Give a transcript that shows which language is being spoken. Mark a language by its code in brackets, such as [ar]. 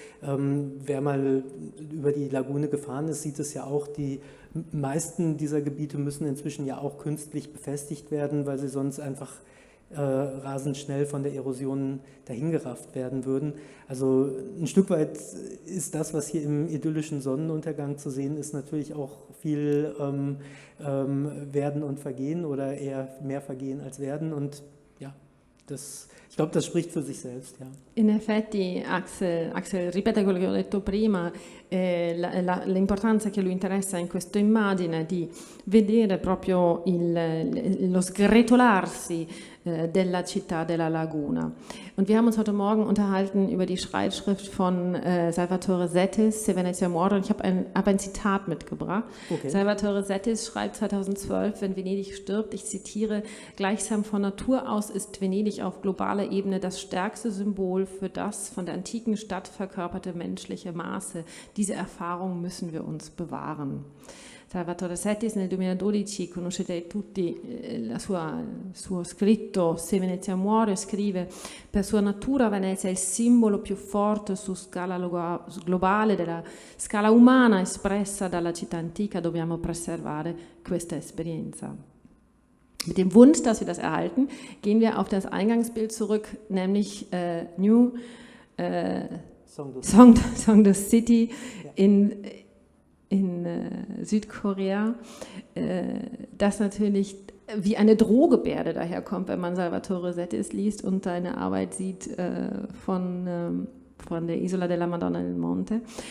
[de] Wer mal über die Lagune gefahren ist, sieht es ja auch, die meisten dieser Gebiete müssen inzwischen ja auch künstlich befestigt werden, weil sie sonst einfach rasend schnell von der Erosion dahingerafft werden würden. Also ein Stück weit ist das, was hier im idyllischen Sonnenuntergang zu sehen ist, natürlich auch viel Werden und Vergehen oder eher mehr Vergehen als Werden und ja, ich glaube, das spricht für sich selbst. Ja. [it] In effetti Axel ripete quello che ho detto prima, l'importanza che lui interessa in questa immagine di vedere proprio lo sgretolarsi della città della Laguna. [de] Und wir haben uns heute Morgen unterhalten über die Schreibschrift von Salvatore Settis, Se Venezia muore, und ich habe ein Zitat mitgebracht. Okay. Salvatore Settis schreibt 2012, wenn Venedig stirbt, ich zitiere, gleichsam von Natur aus ist Venedig auf globaler Ebene das stärkste Symbol für das von der antiken Stadt verkörperte menschliche Maße. Diese Erfahrung müssen wir uns bewahren. [it] Salvatore Settis nel 2012, conoscete tutti il suo scritto Se Venezia muore, scrive: per sua natura Venezia è il simbolo più forte su scala globale della scala umana espressa dalla città antica, dobbiamo preservare questa esperienza. [de] Mit dem Wunsch, dass wir das erhalten, gehen wir auf das Eingangsbild zurück, nämlich New Songdo City in Südkorea, das natürlich wie eine Drohgebärde daherkommt, wenn man Salvatore Settis liest und seine Arbeit sieht von der Isola della Madonna del Monte.